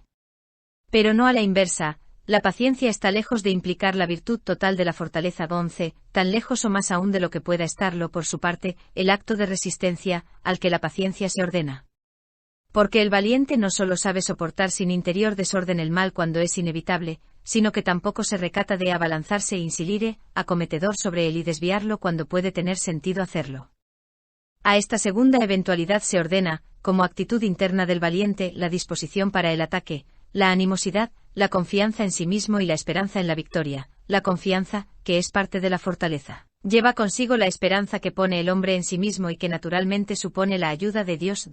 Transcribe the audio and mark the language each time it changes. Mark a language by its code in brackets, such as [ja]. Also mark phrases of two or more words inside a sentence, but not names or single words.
[es] Pero no a la inversa, la paciencia está lejos de implicar la virtud total de la fortaleza. 11, tan lejos o más aún de lo que pueda estarlo, por su parte, el acto de resistencia, al que la paciencia se ordena. Porque el valiente no solo sabe soportar sin interior desorden el mal cuando es inevitable, sino que tampoco se recata de abalanzarse insilire, acometedor sobre él y desviarlo cuando puede tener sentido hacerlo. A esta segunda eventualidad se ordena, como actitud interna del valiente, la disposición para el ataque, la animosidad, la confianza en sí mismo y la esperanza en la victoria. La confianza, que es parte de la fortaleza, lleva consigo la esperanza que pone el hombre en sí mismo y que naturalmente supone la ayuda de Dios.